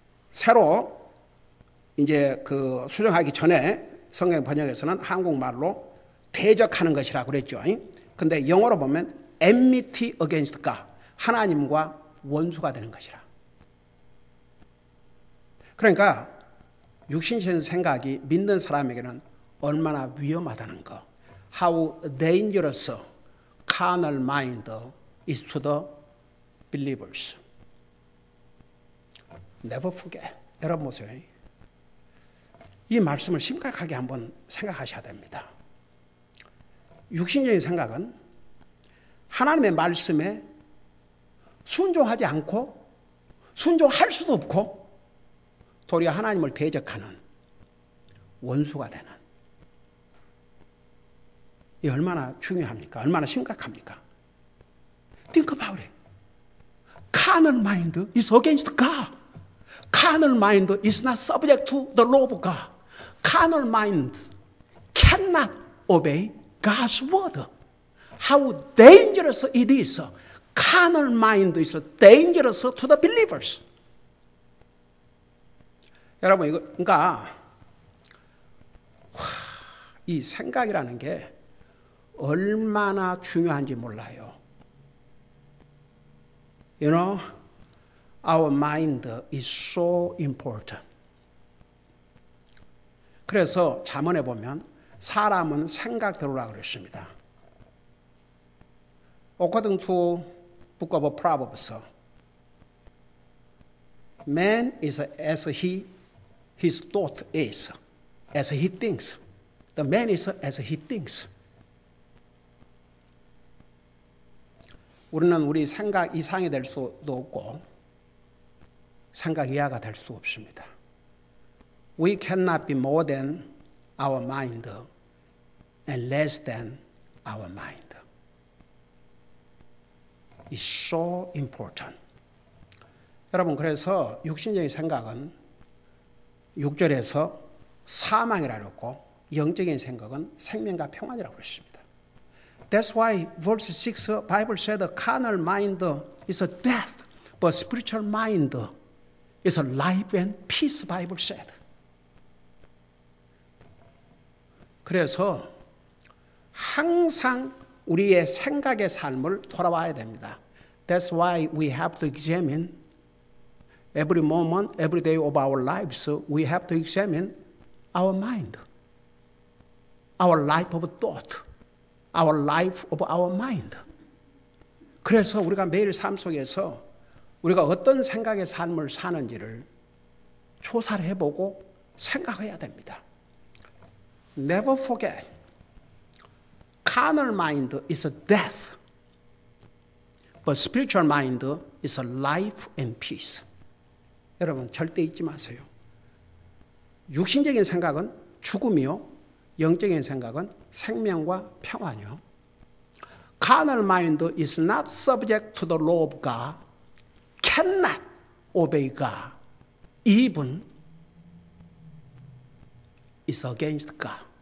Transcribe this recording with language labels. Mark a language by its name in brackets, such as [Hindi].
[Korean] 새로 이제 수정하기 전에 성경 번역에서는 한국말로 대적하는 것이라고 그랬죠. 근데 영어로 보면 [English] enmity against God, [Korean] 하나님과 원수가 되는 것이라. 그러니까 육신적인 생각이 믿는 사람에게는 얼마나 위험하다는 거. [English] How dangerous carnal mind is to the believers. Never forget. [Korean] 여러분 보세요. 이 말씀을 심각하게 한번 생각하셔야 됩니다. 육신적인 생각은 하나님의 말씀에 순종하지 않고 순종할 수도 없고 도리어 하나님을 대적하는 원수가 되는, 이 얼마나 중요합니까? 얼마나 심각합니까? [English] Think about it. Carnal mind is against God. Carnal mind is not subject to the law of God. Carnal mind cannot obey God's word. How dangerous it is. Carnal mind is dangerous to the believers. [Korean] 여러분, 그러니까 이 생각이라는 게 얼마나 중요한지 몰라요. [English] You know, our mind is so important. [Korean] 그래서 잠언에 보면 사람은 생각대로라 그랬습니다. [English] According to book of Proverbs, man is as his thought is, as he thinks. The man is as he thinks. [Korean] 우리는 우리 생각 이상이 될 수도 없고 생각 이하가 될 수 없습니다. [English] We cannot be more than our mind and less than our mind. It's so important. [Korean] 여러분, 그래서 육신적인 생각은 6절에서 사망이라고 했고 영적인 생각은 생명과 평안이라고 했습니다. [English] That's why verse 6 Bible said carnal mind is a death, but spiritual mind is a life and peace, Bible said. [Korean] 그래서 항상 우리의 생각의 삶을 돌아와야 됩니다. [English] That's why we have to examine every moment, every day of our lives. We have to examine our mind, our life of thought, our life of our mind. [Korean] 그래서 우리가 매일 삶 속에서 우리가 어떤 생각의 삶을 사는지를 조사를 해보고 생각해야 됩니다. [English] Never forget, carnal mind is a death, but spiritual mind is a life and peace. [Korean] 여러분 절대 잊지 마세요. 육신적인 생각은 죽음이요, 영적인 생각은 생명과 평안이요. [English] Carnal mind is not subject to the law of God, cannot obey God, even is against God.